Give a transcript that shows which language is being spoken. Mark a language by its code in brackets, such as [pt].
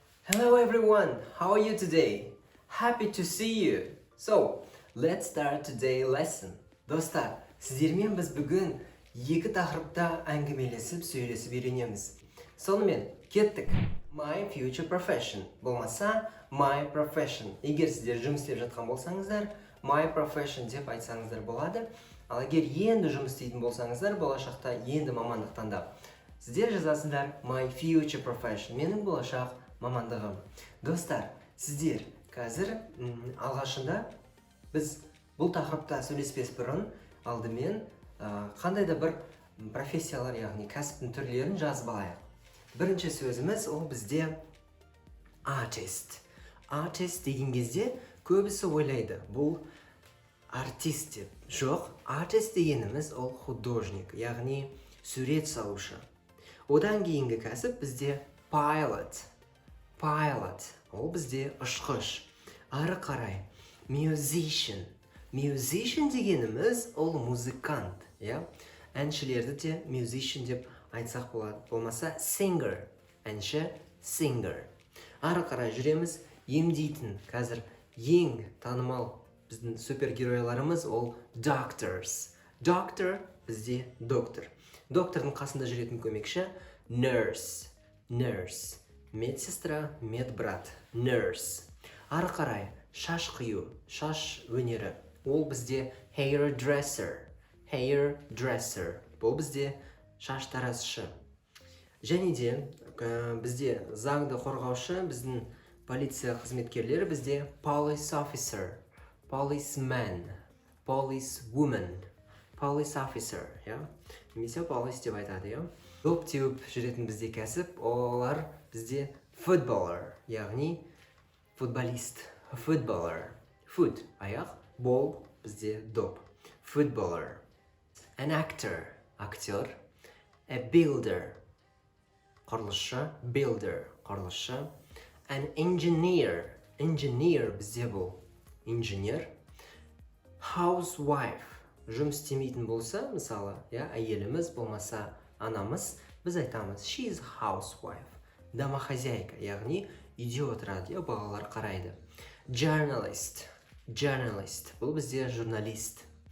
[en] Hello everyone, how are you today? Happy to see you. So, let's start today's lesson. [kk] Достар, сіздермен біз бүгін екі тақырыпта әңгімелесіп, сөйлесіп үйренеміз. Сонымен, кеттік. [en] My future profession. Болмаса, my profession. [kk] Егер сіздер жұмыс істеп жатқан болсаңыздар, my profession деп айтсаңыздар болады. Ал егер енді жұмыс істейтін болсаңыздар, болашақта енді мамандық таңдап, сіздер жазасыздар my future profession. Менің болашақ мамандығым. Достар, сіздер қазір алғашында біз бұл тақырыпта сөйлеспес бұрын алдымен қандай да бір профессиялар, яғни кәсіптің түрлерін жазып алайық. Бірінші сөзіміз ол бізде artist. Artist деген кезде көбісі ойлайды, бұл артист деп. Жоқ, artist дегеніміз ол художник, яғни сурет салушы. Одан кейінгі кәсіп бізде pilot. Pilot, ол бізде ұшқыш. Ары қарай, musician. Musician дегеніміз ол музыкант. Әншілерді де musician деп айтсақ болады. Болмаса singer. Әнші singer. Ары қарай жүреміз, емдейтін. Қазір ең танымал біздің супергеройларымыз ол doctors. Doctor бізде доктор. Доктордың қасында жүретін көмекші nurse. [en] Nurse. [kk] Медсестра, медбрат, nurse. Ары қарай, шаш қию, шаш өнері. Ол бізде hairdresser. Hairdresser. Бұл бізде шаш таразышы. Және де бізде заңды қорғаушы, біздің полиция қызметкерлері бізде police officer, policeman, policewoman, police officer. Немесе police деп айтады. Доп теуіп жүретін бізде кәсіп, олар бізде footballer, яғни футболист. [en] Footballer. [kk] Foot, аяқ, ball, бізде доп. [en] Footballer. An actor, актер. A builder, құрылысшы. [kk] Builder, құрылысшы. An engineer, engineer бізде бұл. Инженер. Housewife, жұмыс істемейтін болса, мысалы, әйеліміз болмаса анамыз, біз айтамыз [en] she is housewife. [kk] Домохозяйка, яғни үйде отырады, балалар қарайды. [en] Journalist. [kk] Journalist, бұл бізде журналист.